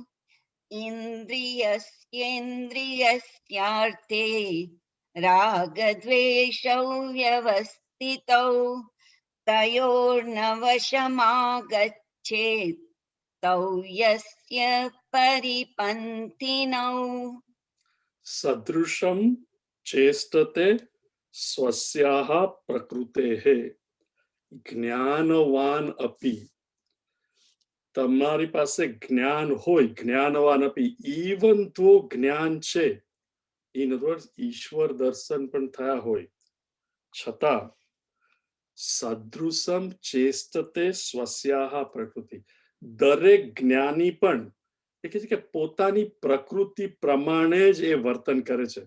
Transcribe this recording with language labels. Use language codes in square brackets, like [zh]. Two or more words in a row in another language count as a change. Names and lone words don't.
[sa] इन्द्रियस्येन्द्रियस्यार्थे रागद्वेषौ व्यवस्थितौ तयोर्नवशमागच्छेत् तौ यस्य परिपन्थिनौ. સદૃશમ ચેષ્ટતે સ્વસ્યાહ પ્રકૃતેઃ જ્ઞાનવાન અપી. [gu] તમારી પાસે જ્ઞાન હોય, [sa] જ્ઞાનવાન અપી, [en] even though [gu] જ્ઞાન છે, [en] in words [gu] ઈશ્વર દર્શન પણ થયા હોય છતાં [sa] સદૃશમ ચેષ્ટતે સ્વસ્યાહ પ્રકૃતિ, [gu] દરેક જ્ઞાની પણ એ કહે છે કે પોતાની પ્રકૃતિ પ્રમાણે જ એ વર્તન કરે છે.